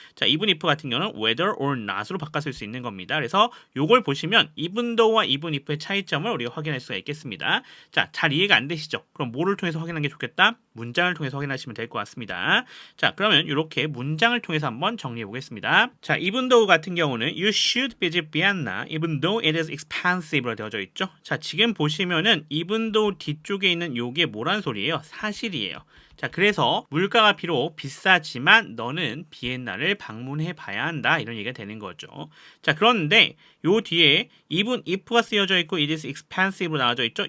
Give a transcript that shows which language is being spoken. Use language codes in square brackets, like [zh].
[ko] 자, [en] even if [ko] 같은 경우는 [en] whether or not [ko] 으로 바꿔 쓸 수 있는 겁니다. 그래서 요걸 보시면 [en] even though [ko] 와 even if의 차이점을 우리가 확인할 수가 있겠습니다. 자, 잘 이해가 안 되시죠? 그럼 뭐를 통해서 확인하는 게 좋겠다? 문장을 통해서 확인하시면 될 것 같습니다. 자, 그러면 이렇게 문장을 통해서 한번 정리해 보겠습니다. [en] 자, even though [ko] 같은 경우는 [en] you should visit Vienna even though it is expensive [ko] 로 되어져 있죠. 자, 지금 보시면은 even though 뒤쪽에 있는 요게 뭐란 소리예요? 사실이에요. 자, 그래서 물가가 비록 비싸지만 너는 비엔나를 방문해 봐야 한다. 이런 얘기가 되는 거죠. 자, 그런데 요 뒤에 [en] even if [ko] 가 쓰여져 있고 [en] it is expensive [ko] 로 나와져 있죠.